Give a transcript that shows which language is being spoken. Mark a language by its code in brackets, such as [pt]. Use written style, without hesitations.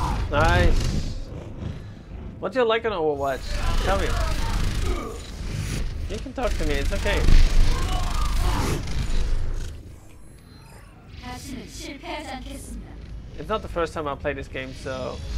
[en] Nice. What do you like on Overwatch? Tell me. You can talk to me, it's okay. [ko] 다시는 실패하지 않겠습니다. [en] It's not the first time I play this game, so...